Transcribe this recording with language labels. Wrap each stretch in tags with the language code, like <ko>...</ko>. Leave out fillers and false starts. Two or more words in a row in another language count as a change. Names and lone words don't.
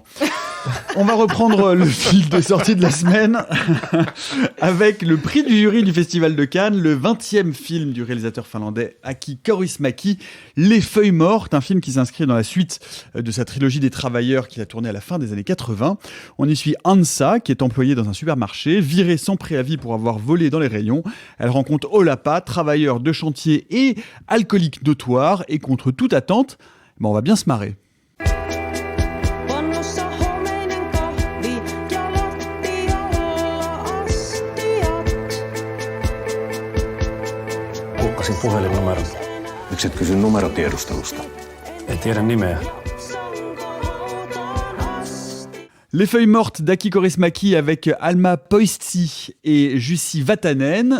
<fr>On va reprendre le fil de sortie de la semaine avec le prix du jury du Festival de Cannes, le 20e film du réalisateur finlandais Aki Kaurismäki, Les Feuilles Mortes, un film qui s'inscrit dans la suite de sa trilogie des Travailleurs qu'il a tourné à la fin des années 80. On y suit Hansa, qui est employée dans un supermarché, virée sans préavis pour avoir volé dans les rayons. Elle rencontre Olapa, travailleur de chantier et alcoolique notoire, et contre toute attente, on va bien se marrer.</fr> <fi>Puhelinnumeron. Miksi et kysy numerotiedustelusta? Ei tiedä nimeä.</fi> <fr>Les Feuilles Mortes d'Aki Kaurismäki avec Alma Poisti et Jussi Vatanen.</fr>